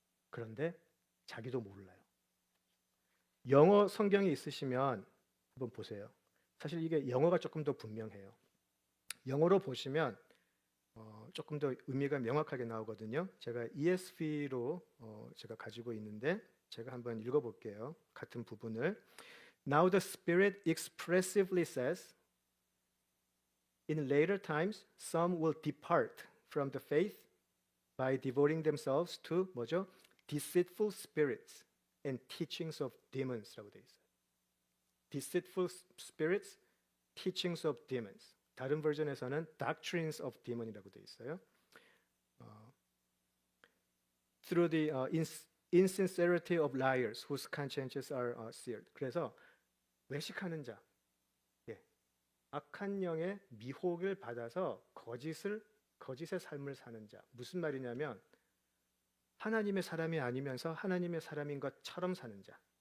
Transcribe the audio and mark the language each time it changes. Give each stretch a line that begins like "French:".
Korean: 그런데 자기도 몰라요. 영어 성경이 있으시면 한번 보세요. 사실 이게 영어가 조금 더 분명해요. 영어로 보시면 조금 더 의미가 명확하게 나오거든요. 제가 ESV로 제가 가지고 있는데 제가 한번 읽어볼게요. 같은 부분을.
English: Now the Spirit expressively says, in later times some will depart from the faith by devoting themselves to
Korean: 뭐죠?
English: Deceitful spirits and teachings of demons
Korean: 라고 되어 있어요.
English: Deceitful spirits, teachings of demons.
Korean: 다른 버전에서는
English: doctrines of demon
Korean: 이라고 되어 있어요.
English: Through the insincerity of liars whose consciences are seared.
Korean: 그래서 외식하는 자, 악한 영의 미혹을 받아서 거짓의 삶을 사는 자. 무슨 말이냐면 하나님의 사람이 아니면서 하나님의 사람인 것처럼 사는 자.